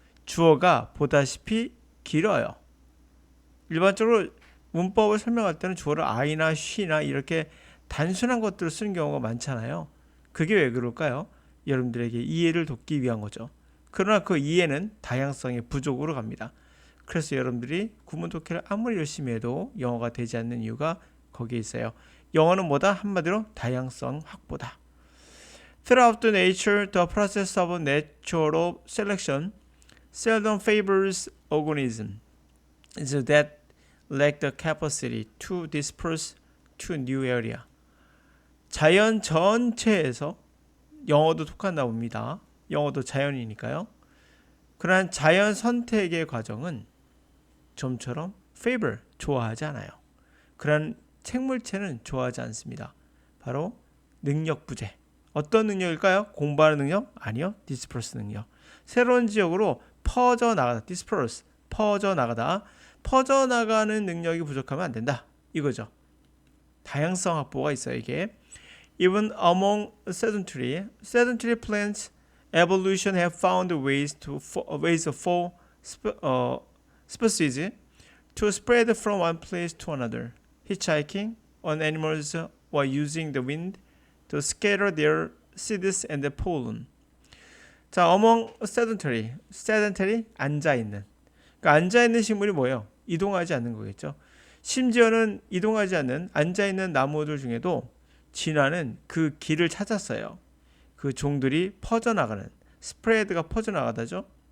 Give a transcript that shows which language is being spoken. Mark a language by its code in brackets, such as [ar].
[ko] 주어가 보다시피 길어요. 일반적으로 문법을 설명할 때는 주어를 I나 she나 이렇게 단순한 것들을 쓰는 경우가 많잖아요. 그게 왜 그럴까요? 여러분들에게 이해를 돕기 위한 거죠. 그러나 그 이해는 다양성의 부족으로 갑니다. 그래서 여러분들이 구문 독해를 아무리 열심히 해도 영어가 되지 않는 이유가 거기에 있어요. 영어는 뭐다? 한마디로 다양성 확보다. [en] Throughout the nature, the process of natural selection seldom favors organisms that lack the capacity to disperse to new area. [ko] 자연 전체에서 영어도 속한다 봅니다. 영어도 자연이니까요. 그러한 자연 선택의 과정은 좀처럼 favor, 좋아하지 않아요. 그러한 생물체는 좋아하지 않습니다. 바로 능력 부재. 어떤 능력일까요? 공부하는 능력? 아니요. disperse 능력. 새로운 지역으로 퍼져나가다. disperse, 퍼져나가다. 퍼져나가는 능력이 부족하면 안 된다. 이거죠. 다양성 확보가 있어요, 이게. [en] Even among sedentary plants, evolution have found ways for species to spread from one place to another. Hitchhiking on animals or using the wind to scatter their seeds and pollen. [ko] 자, among sedentary 앉아있는. 그러니까 앉아있는 식물이 뭐예요? 이동하지 않는 거겠죠. 심지어는 이동하지 않는 앉아있는 나무들 중에도 진화는 그 길을 찾았어요. 그 종들이 퍼져나가는, 스프레드가 퍼져나가다죠.